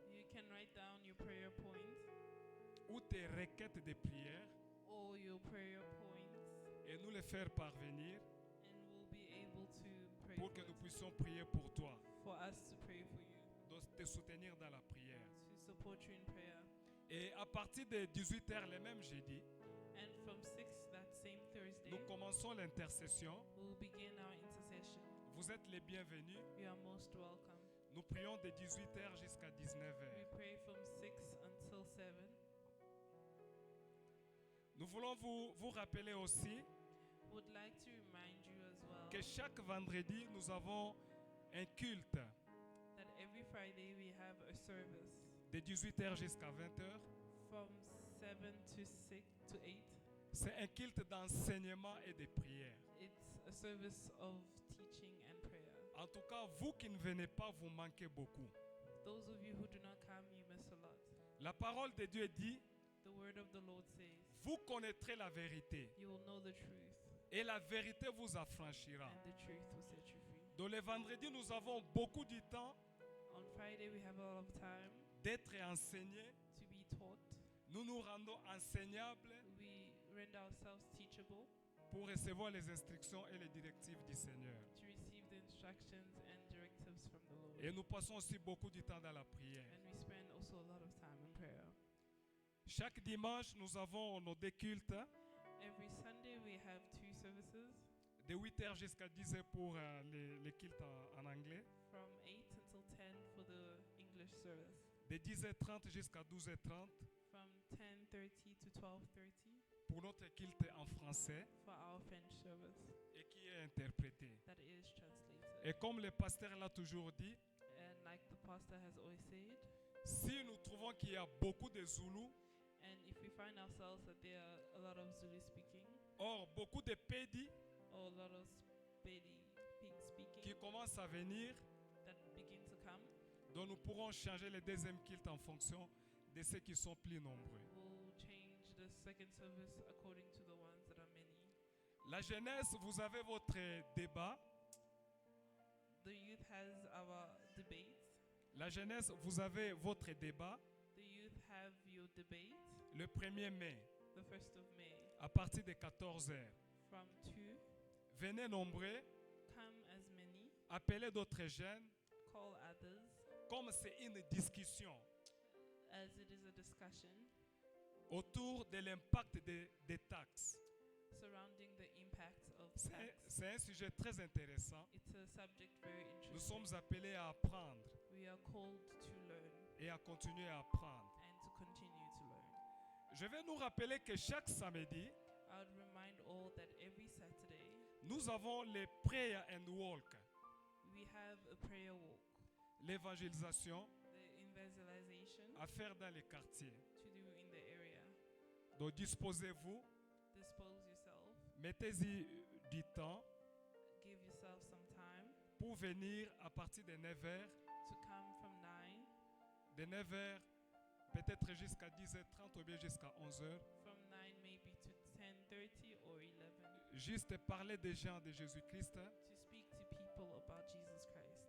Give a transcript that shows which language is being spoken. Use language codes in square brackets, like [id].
[en] you can write down your prayer points [fr] ou tes requêtes de prière [en] or your prayer points, [fr] et nous les faire parvenir [en] and we'll be able to pray [fr] pour que [en] for [fr] nous [en] it, [fr] puissions prier pour toi, [en] for us to pray for you, [fr] de te soutenir dans la prière. [en] to support you in prayer. [fr] Et à partir de 18h, le même jeudi, [en] And from 6 that same Thursday, [fr] nous commençons l'intercession. [en] we'll begin our intercession. [fr] Vous êtes les bienvenus. [en] You are most welcome. [fr] Nous prions de 18h jusqu'à [en] We [fr] 19h. [en] pray from 6 until 7. [fr] Nous voulons vous rappeler aussi [en] Would like to remind you as well [fr] que chaque vendredi, nous avons un culte [en] that every Friday we have a service [fr] de 18h jusqu'à 20h. [en] from 7 to 6 to 8. [fr] C'est un culte d'enseignement et de prière. [en] It's a service of teaching and prayer. [fr] En tout cas, vous qui ne venez pas, vous manquez beaucoup. [en] those of you who do not come, you miss a lot. [fr] La parole de Dieu dit, [en] The word of the Lord says, [fr] vous connaîtrez la vérité [en] you will know the truth, [fr] et la vérité vous affranchira. [en] and the truth will set you free. [fr] Dans le vendredi, nous avons beaucoup de temps [en] On Friday, we have a lot of time [fr] d'être enseignés. [en] to be taught. [fr] Nous nous rendons enseignables [en] We render ourselves teachable [fr] pour recevoir les instructions et les directives du Seigneur. [en] to receive the instructions and directives from the Lord. [fr] Et nous passons aussi beaucoup de temps dans la prière. [en] And we spend also a lot of time in prayer. [fr] Chaque dimanche, nous avons nos deux cultes, [en] Every Sunday, we have 2 services [fr] de 8h jusqu'à 10h pour les cultes en anglais, [en] from 8 until 10 for the English service, [fr] de 10h30 jusqu'à 12h30 [en] from 10:30 to 12:30 [fr] pour notre culte en français [en] for our French service [fr] et qui est interprété. [en] that is translated. [fr] Et comme le pasteur l'a toujours dit, [en] And like the pastor has always said, [fr] si nous trouvons qu'il y a beaucoup de Zoulous, [en] and if we find ourselves that there are a lot of Zulu speaking [fr] or beaucoup de Pédis [en] or a lot of Pig speaking [fr] qui commencent à venir, [en] that begin to come, [fr] donc nous pourrons changer le deuxième culte en fonction de ceux qui sont plus nombreux. [en] we'll change the second service according to the ones that are many. [fr] La jeunesse, vous avez votre débat. [en] The youth has our debates. [fr] La jeunesse, vous avez votre débat [en] The youth have your debate [fr] le 1er mai [en] the 1st of May [fr] à partir de 14h. [en] from 2. [fr] Venez nombreux, [en] Come as many, [fr] appelez d'autres jeunes, [en] call others, [fr] comme c'est une discussion [en] as it is a discussion [fr] autour de l'impact des taxes. [en] surrounding the impact of [fr] C'est [en] tax. [fr] c'est un sujet très intéressant. [en] It's a subject very [fr] Nous [en] interesting. [fr] sommes appelés à apprendre [en] We are called to learn [fr] et à continuer à apprendre. [en] and to continue to learn. [fr] Je vais nous rappeler que chaque samedi, [en] I would remind all that every Saturday [fr] nous avons les [en] prayer and walk, we have a prayer walk, [fr] l'évangélisation [en] the evangelization [fr] à faire dans les quartiers. [en] to do in the area. [fr] Donc disposez-vous, [en] Dispose yourself, [fr] mettez-y du temps [en] give yourself some time [fr] pour venir à partir de 9h, [en] to come from 9, [fr] de 9h peut-être jusqu'à 10h30 ou bien jusqu'à 11h, [en] from 9 maybe to 10:30 or 11, [fr] juste parler des gens de Jésus-Christ [en] to speak to people about Jesus Christ